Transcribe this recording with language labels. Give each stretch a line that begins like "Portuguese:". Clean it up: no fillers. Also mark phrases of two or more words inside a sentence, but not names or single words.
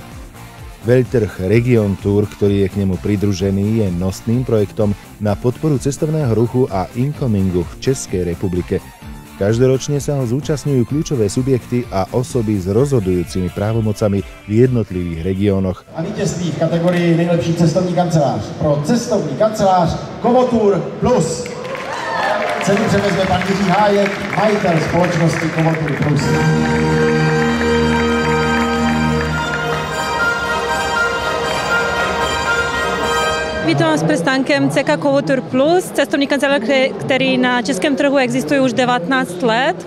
Slovak: Veľtrh Region Tour, ktorý je k nemu pridružený, je nosným projektom na podporu cestovného ruchu a incomingu v Českej republike. Každoročne sa ho zúčastňujú kľúčové subjekty a osoby s rozhodujúcimi právomocami v jednotlivých regiónoch.
Czech: A vítězství v kategorii nejlepší cestovní kancelář pro cestovní kancelář GO Tour Plus. Cenu převezme pan Jiří Hájek, majitel společnosti GO Tour Plus. Vítám vás přestánkem CK GO Tour Plus, cestovní kancelář, který na českém trhu existuje už 19 let.